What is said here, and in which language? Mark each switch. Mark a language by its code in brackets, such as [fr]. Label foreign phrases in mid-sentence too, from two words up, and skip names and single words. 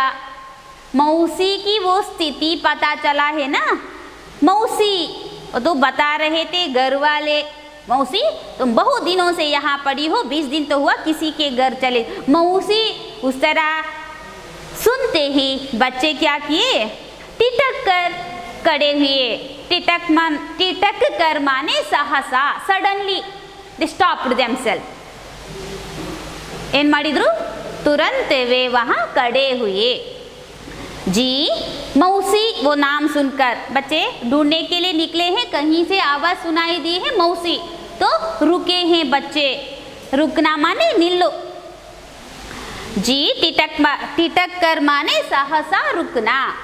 [hi] मौसी की वो स्थिति पता चला है ना, मौसी तो बता रहे थे घर वाले, मौसी तुम बहुत दिनों से यहाँ पड़ी हो, 20 दिन तो हुआ, किसी के घर चले। मौसी उस तरह सुनते ही बच्चे क्या किए? टिटक कर खड़े हुए। टिटक कर माने सहसा, [en] सडनली they stopped themselves. [kn] ಏನ್ ಮಾಡಿದ್ರು? [hi] तुरंत वे वहाँ खड़े हुए। जी मौसी, वो नाम सुनकर बच्चे ढूंढने के लिए निकले हैं, कहीं से आवाज सुनाई दी है मौसी, तो रुके हैं बच्चे। रुकना माने निल्लो। जी टिटक कर माने सहसा रुकना।